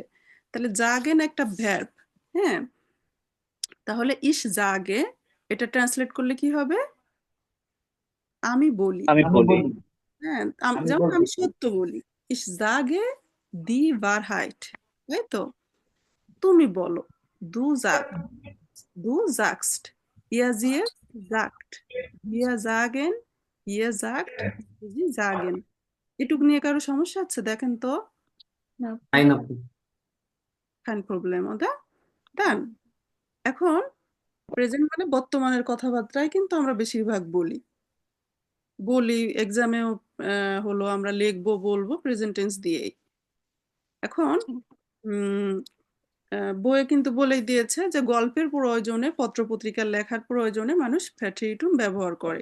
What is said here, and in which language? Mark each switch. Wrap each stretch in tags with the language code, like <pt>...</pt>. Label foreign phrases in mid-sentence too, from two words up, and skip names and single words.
<bn>তাহলে জাগেন একটা ভ্যার্ব, হ্যাঁ? তাহলে</bn> <de>ich sage</de> <bn>এটা ট্রান্সলেট করলে কি হবে? আমি বলি, আমি বলি হ্যাঁ, আমি যেমন বলি আমি সত্য বলি।</bn> <de>ich sage die Wahrheit,</de> <bn>তাই তো? তুমি বলো,</bn> <de>du sagst, ihr sagt, wir sagen, ihr sagt, sie sagen।</de> <bn>এটুক নিয়ে কারো সমস্যা আছে দেখেন তো? না নাই না আপু।</bn> <de>kein Problem, oder?</de> <bn>Dann এখন প্রেজেন্ট মানে বর্তমানের কথাবার্তায় কিন্তু আমরা বেশিরভাগ বলি এক্সামেও হলো আমরা লিখবো, বলবো</bn> <en>present tense</en> <bn>দিয়েই। এখন উম বইয়ে কিন্তু বলেই দিয়েছে যে গল্পের প্রয়োজনে, পত্র-পত্রিকার লেখার প্রয়োজনে মানুষ ফ্যাটিরিটুম ব্যবহার করে।</bn>